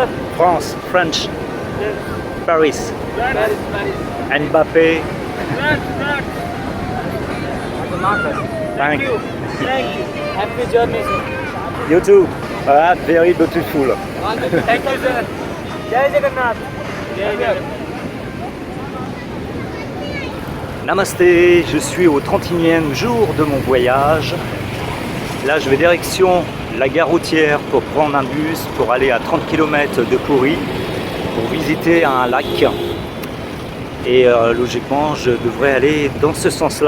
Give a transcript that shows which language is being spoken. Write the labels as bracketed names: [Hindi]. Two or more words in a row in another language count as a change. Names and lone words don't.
[English] France, French, Yes. Paris, Paris. Mbappé. Thank you. Happy journey, sir. You too. Very beautiful. Thank you, [Hindi] sir. जय जगन्नाथ। जय जगन्नाथ. [French] Namasté, je suis au 31e jour de mon voyage. Là, je vais direction la gare routière pour prendre un bus pour aller à 30 km de Puri pour visiter un lac. Et logiquement, je devrais aller dans ce sens-là.